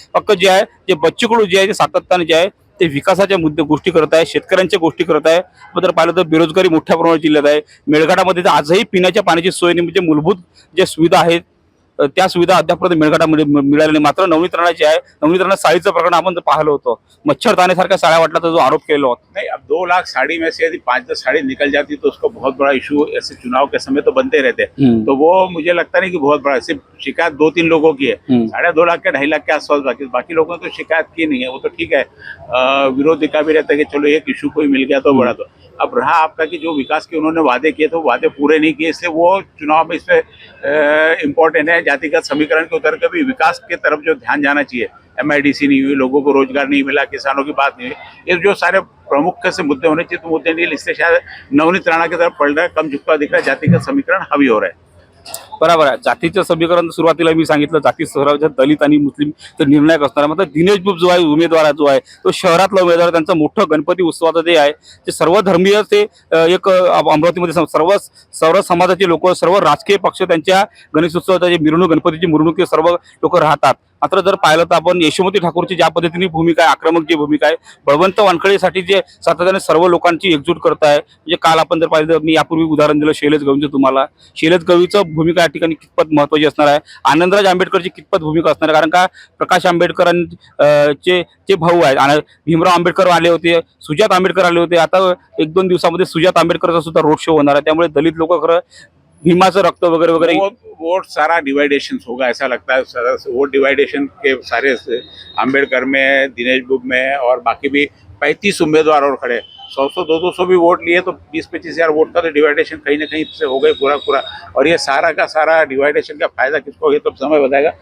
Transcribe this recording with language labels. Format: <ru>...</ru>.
<mr>फक्त जे आहे ते बच्चू कडू जे आहे ते सातत्याने जे आहे ते विकासाच्या मुद्दे गोष्टी करत आहे, शेतकऱ्यांच्या गोष्टी करत आहे. जर पाहिलं तर बेरोजगारी मोठ्या प्रमाणात जिल्ह्यात आहे. मेळघाटामध्ये तर आजही पिण्याच्या पाण्याची सोय नाही, म्हणजे मूलभूत ज्या सुविधा आहेत त्या सुविधा अद्यापर्यंत मेळघाटामध्ये मिळाल्या नाही. मात्र नवनीत राणा जे आहे, नवनीत राणा साडीचं प्रकरण आपण जर पाहिलं होतं, मच्छरदाण्यासारख्या साड्या वाटल्याचा जो आरोप केला होता.</mr> <hi>नहीं, अब 2 लाख साड़ी में से यदि 5-10 साड़ी निकल जाती तो उसको बहुत बड़ा इशू ऐसे चुनाव के समय तो बनते रहते हैं. तो वो मुझे लगता नहीं कि बहुत बड़ा, सिर्फ शिकायत 2-3 लोगों की है. 2.5 लाख के 2.5 लाख के आसपास बाकी लोगों ने तो शिकायत की नहीं है. वो तो ठीक है, विरोधी का भी रहता है कि चलो एक इशू कोई मिल गया तो बड़ा. तो अब रहा आपका कि जो विकास के उन्होंने वादे किए तो वादे पूरे नहीं किए, इसलिए वो चुनाव में इसमें इम्पोर्टेंट है. जातिगत समीकरण के उतर के भी विकास के तरफ जो ध्यान जाना चाहिए, MIDC नहीं हुई, लोगों को रोजगार नहीं मिला, किसानों की बात नहीं हुई, ये जो सारे प्रमुख से मुद्दे होने चाहिए तो मुद्दे नहीं, इससे शायद नवनीत राणा की तरफ पड़ रहा है, कम झुकता दिख रहा है, जातिगत समीकरण हावी हो रहा है.</hi> <mr>बरोबर आहे. जातीचं समीकरण सुरुवातीला मी सांगितलं, जाती स्तरावर दलित आणि मुस्लिम तर निर्णायक असणार आहे. मात्र दिनेश बुब जो आहे उमेदवार जो आहे तो शहरातला उमेदवार, त्यांचं मोठं गणपती उत्सवाचं जे आहे ते सर्व धर्मीय ते एक अमरावतीमध्ये सर्व समाजाचे लोक, सर्व राजकीय पक्ष त्यांच्या गणेश उत्सवाची मिरवणूक, गणपतीची मिरवणूक सर्व लोक राहतात. मात्र जर पाहिलं तर आपण यशोमती ठाकूरची ज्या पद्धतीने भूमिका आहे, आक्रमक जी भूमिका आहे, बळवंत वानखडेसाठी जे सातत्याने सर्व लोकांची एकजूट करत आहे. म्हणजे काल आपण जर पाहिलं तर मी यापूर्वी उदाहरण दिलं शैलेश गवळीचं, तुम्हाला शैलेश गवळीचं भूमिका या ठिकाणी कितपत महत्त्वाची असणार आहे, आनंदराज आंबेडकरची कितपत भूमिका असणार आहे. कारण का प्रकाश आंबेडकरांचे जे भाऊ आहेत आणि भीमराव आंबेडकर आले होते, सुजात आंबेडकर आले होते. आता 1-2 दिवसामध्ये सुजात आंबेडकरचा सुद्धा रोड शो होणार आहे. त्यामुळे दलित लोक खरं भीमाचं रक्त वगैरह वगैरह</mr> <hi>वोट सारा डिवाइडेशन होगा ऐसा लगता है. सारा वोट डिवाइडेशन के सारे अम्बेडकर में, दिनेश बुब में और बाकी भी 35 उम्मीदवार और खड़े, 100-200 भी वोट लिए तो 20-25 हज़ार वोट का तो डिवाइडेशन कहीं ना कहीं से हो गए पूरा. और ये सारा का सारा डिवाइडेशन का फायदा किसको, ये तो समय बताएगा.</hi>